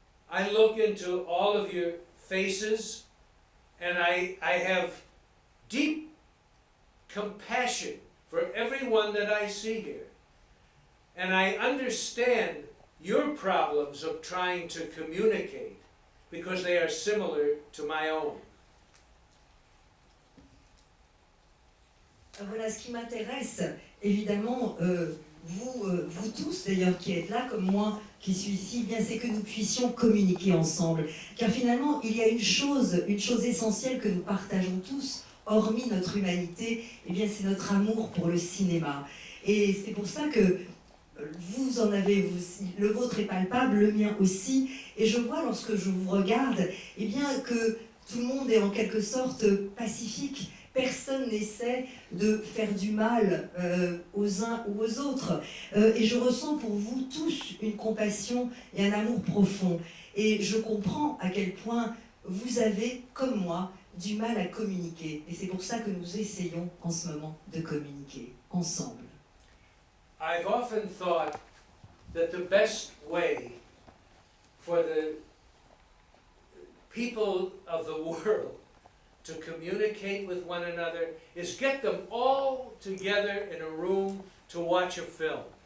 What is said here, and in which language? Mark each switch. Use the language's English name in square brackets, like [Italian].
[English] I look into all of your faces and I have deep compassion for everyone that I see here. And I understand your problems of trying to communicate because they are similar to my own. [French] Voilà, ce qui m'intéresse, évidemment, vous tous d'ailleurs qui êtes là, comme moi qui suis ici, eh bien c'est que nous puissions communiquer ensemble. Car finalement, il y a une chose essentielle que nous partageons tous, hormis notre humanité, eh bien c'est notre amour pour le cinéma. Et c'est pour ça que vous en avez, le vôtre est palpable, le mien aussi. Et je vois lorsque je vous regarde, eh bien que tout le monde est en quelque sorte pacifique. Personne n'essaie de faire du mal aux uns ou aux autres. Et je ressens pour vous tous une compassion et un amour profond. Et je comprends à quel point vous avez, comme moi, du mal à communiquer. Et c'est pour ça que nous essayons en ce moment de communiquer ensemble. [English] I've often thought that the best way for the people of the world to communicate with one another is get them all together in a room to watch a film.